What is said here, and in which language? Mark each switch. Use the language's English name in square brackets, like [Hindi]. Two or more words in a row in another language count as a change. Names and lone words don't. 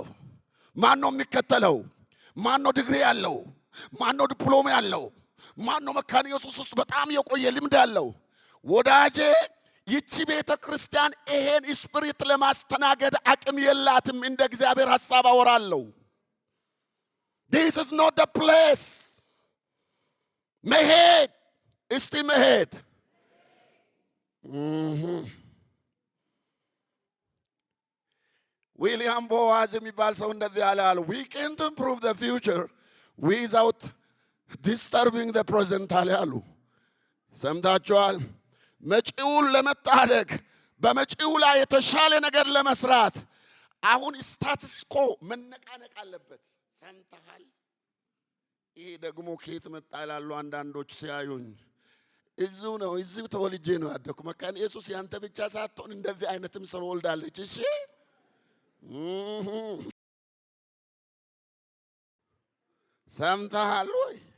[Amharic] ማን ነው የሚከተለው? ማን ነው ዲግሪ ያለው? ማን ነው ዲፕሎማ ያለው? ማን ነው መካነ ኢየሱስ ውስጥ በጣም የቆየ ልምድ ያለው? ወዳጄ ይቺ ቤተ ክርስቲያን ይሄን ስፒሪት ለማስተናገድ አቅም የላትም። እንደ እግዚአብሔር ሐሳብ አወራለሁ። [English] This is not the place. [Amharic] መሄድ እስቲ መሄድ ዊሊያም ቦዋዝ የሚባል ሰው እንደዚህ ያለ አለ። [English] We can't improve the future without disturbing the present [Amharic] አሉ። ሰምታችኋል? መጪውን ለመታደግ በመጪው ላይ የተሻለ ነገር ለመስራት አሁን [English] status quo [Amharic] መነቃነቅ አለበት። ሰምተሃል? ይሄ ደግሞ ከየት መጣ ይላሉ አንዳንዶች ሲያዩኝ። እዚሁ ነው፣ እዚሁ ተወልጄ ነው ያደኩ። መካነ ኢየሱስ ያንተ ብቻ ሳትሆን እንደዚህ አይነትም ሰው ወልዳለች። እሺ ሰምተሃል ወይ?